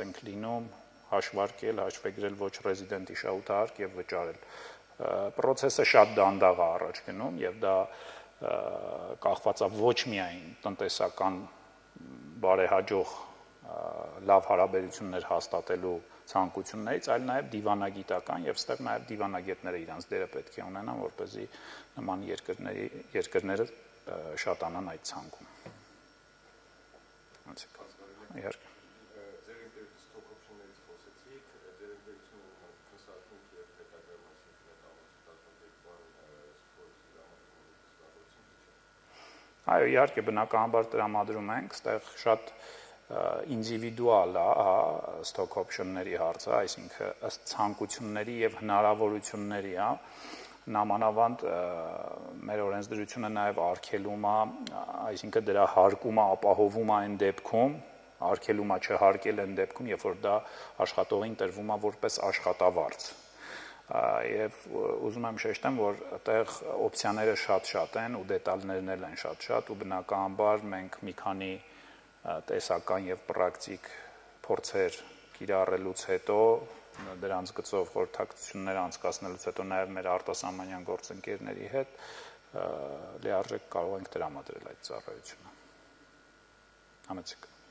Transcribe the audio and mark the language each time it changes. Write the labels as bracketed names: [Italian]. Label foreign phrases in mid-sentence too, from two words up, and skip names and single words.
[Armenian] ենք լինում հաշվարկել, հաշվեգրել ոչ ռեզիդենտի շահութահարկ եւ վճարել։ Պրոցեսը շատ դանդաղ է առաջ գնում եւ դա կախված է ոչ միայն տնտեսական բարեհաջող լավ հարաբերություններ հաստատելու ցանկություններից, այլ նաև դիվանագիտական եւ ստեղ նաև դիվանագետները իրանց դերը պետք է ունենան, որպեսզի նման երկրները շատանան այդ ցանկում։ Իհարկե։ Ձեր ինտերվյուի [English] stock option- [Armenian] ներից խոսեցիք, ձեր ինտերվյուսում consulting եւ հետագա Այո, իհարկե բնականաբար տրամադրում ենք, այստեղ շատ ինդիվիդուալ է, [English] stock option- [Armenian] ների հարցը, այսինքն ըստ ցանկությունների եւ հնարավորությունների, նամանավանդ մեր օրենսդրությունը նաև արգելում է, այսինքն դրա հարկումը ապահովում է այն դեպքում, արգելում է չհարկել այն դեպքում, երբ որ դա աշխատողին տրվում է որպես աշխատավարձ։ Եվ ուզում եմ շեշտեմ, որ այդտեղ օպցիաները շատ են ու դետալներն էլ են շատ ու բնականաբար մենք մի քանի տեսական եւ պրակտիկ փորձեր կիրառելուց հետո դրանց գծով խորհրդակցություններ անցկացնելուց հետո նաև մեր արտասահմանյան գործընկերների հետ լիարժեք կարող ենք տրամադրել այդ ծառայությունը։ Համեցեք։